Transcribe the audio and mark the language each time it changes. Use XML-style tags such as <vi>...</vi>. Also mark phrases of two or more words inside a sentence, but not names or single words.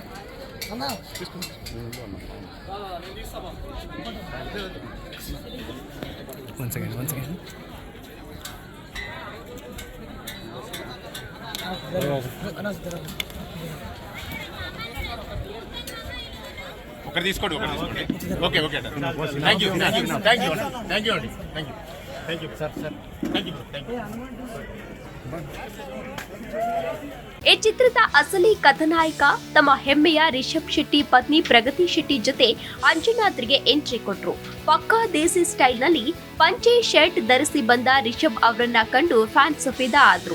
<en>one second</en> <te>ఒకటి తీసుకోండి</te> <en>okay thank you sir thank you</en> <kn>ಈ ಚಿತ್ರದ ಅಸಲಿ ಕಥಾನಾಯಕ ತಮ್ಮ ಹೆಮ್ಮೆಯ ರಿಷಬ್ ಶೆಟ್ಟಿ ಪತ್ನಿ ಪ್ರಗತಿ ಶೆಟ್ಟಿ ಜೊತೆ ಅಂಜನಾದ್ರಿಗೆ ಎಂಟ್ರಿ ಕೊಟ್ರು. ಪಕ್ಕಾ ದೇಸಿ ಸ್ಟೈಲ್ನಲ್ಲಿ ಪಂಚೆ ಶರ್ಟ್ ಧರಿಸಿ ಬಂದ ರಿಷಬ್ ಅವರನ್ನ ಕಂಡು ಫ್ಯಾನ್ಸ್ ಫಿದಾ ಆದ್ರು.</kn>